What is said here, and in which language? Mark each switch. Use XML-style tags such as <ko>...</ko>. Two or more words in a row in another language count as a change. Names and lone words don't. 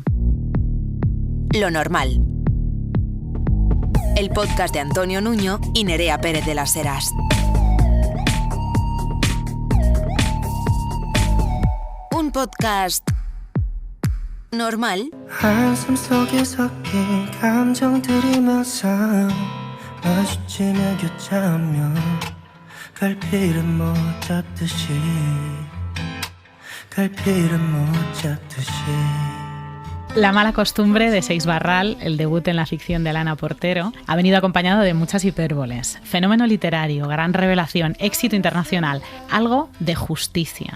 <es>Lo Normal. El podcast de Antonio Nuño y Nerea Pérez de las Heras. Un podcast normal.</es> <ko>한숨 속에 섞인 감정들이 묘사 마주치며 교차하며 갈피를 못 잡듯이</ko> <es>La mala costumbre de Seix Barral, el debut en la ficción de Alana Portero, ha venido acompañado de muchas hipérboles. Fenómeno literario, gran revelación, éxito internacional, algo de justicia.</es>